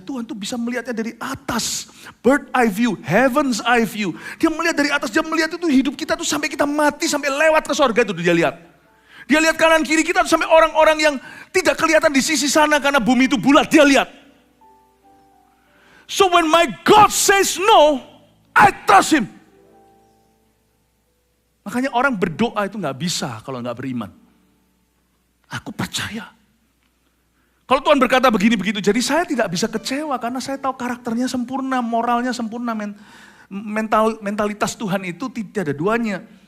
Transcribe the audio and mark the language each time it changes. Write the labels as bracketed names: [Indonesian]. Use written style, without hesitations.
[Indonesian] Tuhan tuh bisa melihatnya dari atas, [English] bird eye view, heaven's eye view. [Indonesian] Dia melihat dari atas, dia melihat itu hidup kita tuh sampai kita mati, sampai lewat ke sorga itu dia lihat. Dia lihat kanan kiri kita sampai orang-orang yang tidak kelihatan di sisi sana karena bumi itu bulat, dia lihat. [English] So when my God says no, I trust him. [Indonesian] Makanya orang berdoa itu gak bisa kalau gak beriman. Aku percaya. Kalau Tuhan berkata begini begitu, jadi saya tidak bisa kecewa karena saya tahu karakternya sempurna, moralnya sempurna, mentalitas Tuhan itu tidak ada duanya.